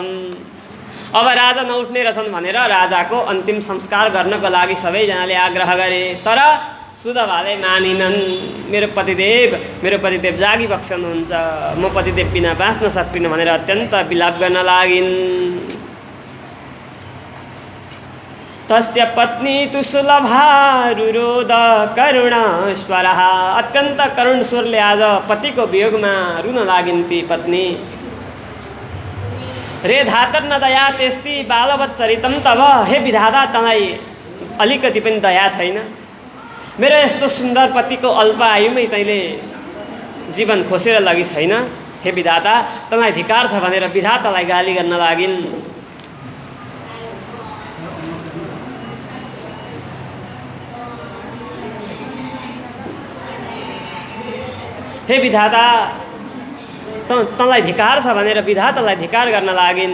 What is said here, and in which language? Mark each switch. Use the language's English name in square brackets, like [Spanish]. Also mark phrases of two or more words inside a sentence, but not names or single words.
[Nepali] अब राजा नउठ्ने रहेछन् भनेर राजाको अन्तिम संस्कार गर्नको लागि सबैजनाले आग्रह गरे। तर सुलभाले मानिनन्। मेरो पतिदेव जागिबक्सनुहुन्छ, म पतिदेव बिना बाँच्न सक्दिनँ भनेर अत्यन्त विलाप गर्न लागिन्। [Sanskrit] तस्य पत्नी तु सुलभा रुरोध करुणस्वरः। [Nepali] अत्यन्त करुण स्वरले आज पतिको वियोगमा रुन लागिन् ती पत्नी। [Sanskrit] रे धातर न दया त्यस्ति बालवत् चरितम तब। [Nepali] हे विधाता तँलाई अलिकति पनि दया छैन। मेरो यस्तो सुन्दर पतिको अल्प आयुमै तैँले जीवन खोसेर लगी छैन। हे विधाता तँलाई धिकार छ भनेर विधातालाई गाली गर्न लागिन्। हे विधाता तँलाई धिकार छ भनेर विधातालाई धिकार गर्न लागिन्।